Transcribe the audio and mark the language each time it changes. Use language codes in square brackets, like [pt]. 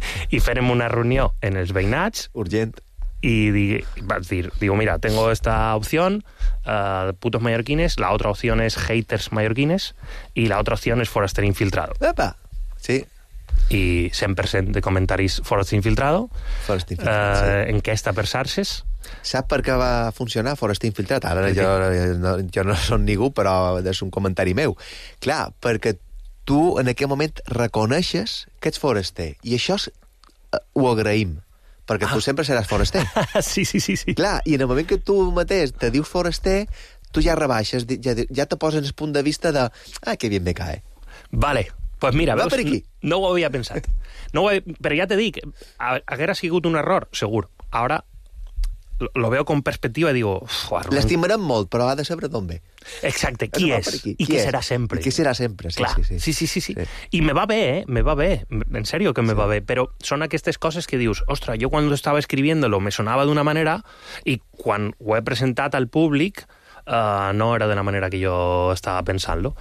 [ca] I farem una reunió en els veïnats urgent i vaig dir, [es] digo, mira, tengo esta opción Putos Mallorquines, la otra opción es Haters Mallorquines y la otra opción es Foraster Infiltrado. Epa, sí. [ca] I 100% de comentaris Foraster Infiltrado. Foraster Infiltrado, sí. Enquesta per xarxes. Sap per què va funcionar Foraster Infiltrado? Ara jo no som ningú, però és un comentari meu. Clar, perquè tu en aquell moment reconeixes que ets foraster. I això ho agraïm, perquè tu sempre seràs foraster. Sí, sí, sí, sí. Clar, i en el moment que tu mateix te dius foraster, tu ja rebaixes, ja te posen el punt de vista de... [es] Ah, que bien me cae. Vale, pues mira, [ca] veus, no ho havia pensat. No ho havia, però ja te dic, haguera sigut un error, segur. [es] Ara lo veo con perspectiva y digo... [ca] L'estimarem molt, però ha de saber d'on ve. Exacte, qui és i què serà sempre. Què serà sempre, sí, clar. Sí, sí. Sí, sí, sí, sí. I me va bé, eh? Me va bé. En serio que me va bé. Però són aquestes coses que dius, ostres, jo quan estava escriviéndolo me sonava d'una manera i quan ho he presentat al públic no era de la manera que jo estava pensant-lo.